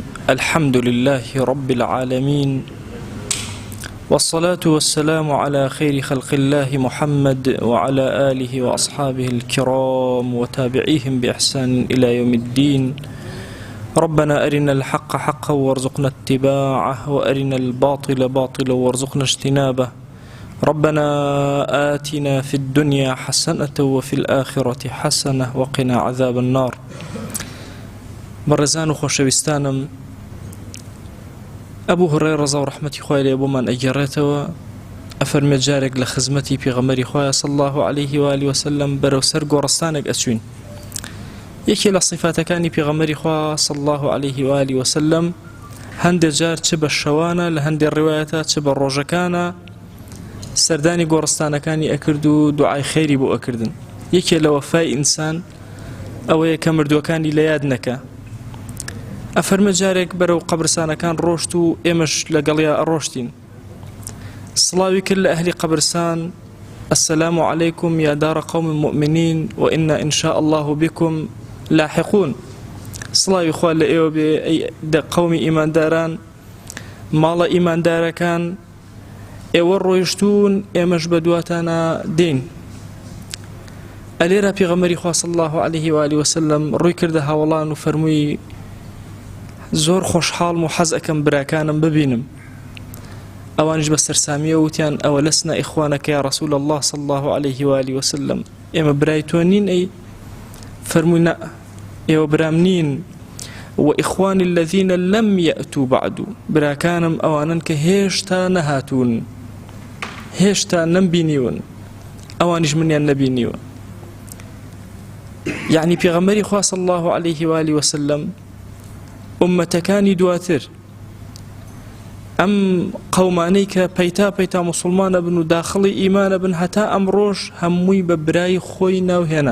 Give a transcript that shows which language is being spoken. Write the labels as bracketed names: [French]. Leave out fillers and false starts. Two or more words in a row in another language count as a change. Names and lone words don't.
[Arabic] الحمد لله رب العالمين، والصلاة والسلام على خير خلق الله محمد وعلى آله وأصحابه الكرام وتابعيهم بإحسان إلى يوم الدين. ربنا أرنا الحق حقا وارزقنا اتباعه، وأرنا الباطل باطلا وارزقنا اجتنابه. ربنا آتنا في الدنيا حسنة وفي الآخرة حسنة وقنا عذاب النار. [Central Kurdish] بەڕێزان و خۆشەویستانم، ئەبوو هورەیرە ڕەزا و ڕەحمەتی خوای لێ بۆمان ئەگەڕێتەوە، ئەفەرمێت جارێک لە خزمەتی پێغەمبەری خوایە [Arabic] صلی الله عليه و آله وسلم [Central Kurdish] بەرەو سەر گۆڕستانێک ئەچوین. یەکێ لە صیفاتەکانی پێغەمبەری خوا [Arabic] صلی الله عليه و آله وسلم [Central Kurdish] هەندێک جار چ بە شەوانە، لە هەندێک ڕیوایەتە چ بە ڕۆژەکانە سەردانی گۆڕستانەکانی ئەکرد و دوعای خەیری بۆ ئەکردن. یەکێ لە وەفای ئینسان ئەوەیە کە مردووەکانی لە یاد نەکە. ئەفەرمێ جارێک بەرەو قەبرستانەکان ڕۆشت و ئێمەش لەگەڵیا ئەڕۆشتین. سڵاوی کرد لە ئەهلی قەبرستان: [Arabic] السلام عليكم يا دار قوم مؤمنين وإنا إن شاء الله بكم لاحقون. [Central Kurdish] سڵاوی خوا لە ئێوە بێ ئەی قەومی ئیمانداران، ماڵە ئیماندارەکان، ئێوە ڕۆیشتون، ئێمەش بە دواتانە دێین. ئەلێرە پێغەمبەری خوا [Arabic] صلی الله عليه و آله وسلم [Central Kurdish] ڕووی کردە هاوڵان و فەرمووی: زۆر خۆشحاڵم و حەز ئەکەم براکانم ببینم. ئەوانش بە سەرسامیە وتیان: ئەوە [Arabic] لەسنا ئیخوانەکە یا ڕەسوول الله صلی الله عليه و آله وسلم، [Central Kurdish] ئێمە برای تۆ نین؟ ئەی فەرمووی: نە، ئێوە برام نین. [Arabic] وإخواني الذين لم يأتوا بعد، [Central Kurdish] براکانم ئەوانن کە هێشتا نەهاتوون، هێشتا نەمبینیون، ئەوانیش منیان نەبینیوە. یعنی پێغەمبەری خوا [Arabic] صلی الله عليه و آله وسلم [Central Kurdish] ئومەتەکانی دواتر، ئەم قەومانەی کە پەیتا پەیتا موسڵمانە بن و داخڵی ئیمانە بن، هەتا ئەمڕۆژ هەمووی بە برای خۆی ناوهێنا.